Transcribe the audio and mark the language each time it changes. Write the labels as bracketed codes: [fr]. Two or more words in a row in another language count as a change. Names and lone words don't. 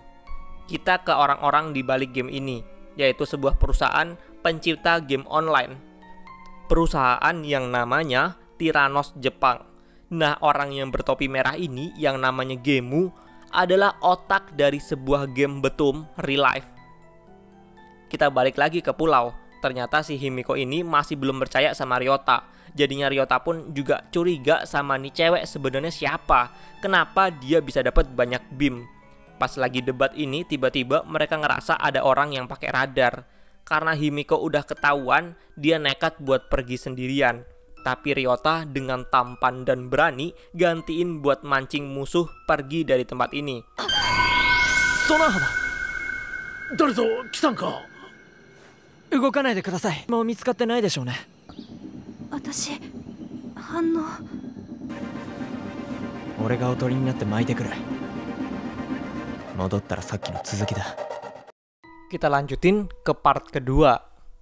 [id] Kita ke orang-orang di balik game ini, yaitu sebuah perusahaan pencipta game online. perusahaan yang namanya Tyrannos Jepang. Nah, orang yang bertopi merah ini yang namanya Gemu adalah otak dari sebuah game betum [en] real life. [id] Kita balik lagi ke pulau. Ternyata si Himiko ini masih belum percaya sama Ryota. Jadinya Ryota pun juga curiga sama nih cewek sebenarnya siapa. Kenapa dia bisa dapat banyak BIM. Pas lagi debat ini tiba-tiba mereka ngerasa ada orang yang pakai radar. Karena Himiko udah ketahuan, dia nekat buat pergi sendirian. Tapi Ryota dengan tampan dan berani gantiin buat mancing musuh pergi dari tempat ini. Sonohana, [ja] 誰ぞ来たんか。動かないでください。もう見つかってないでしょうね。私反応。俺がおとりになって巻いてくる。戻ったらさっきの続きだ。 [id] Kita lanjutin ke part kedua.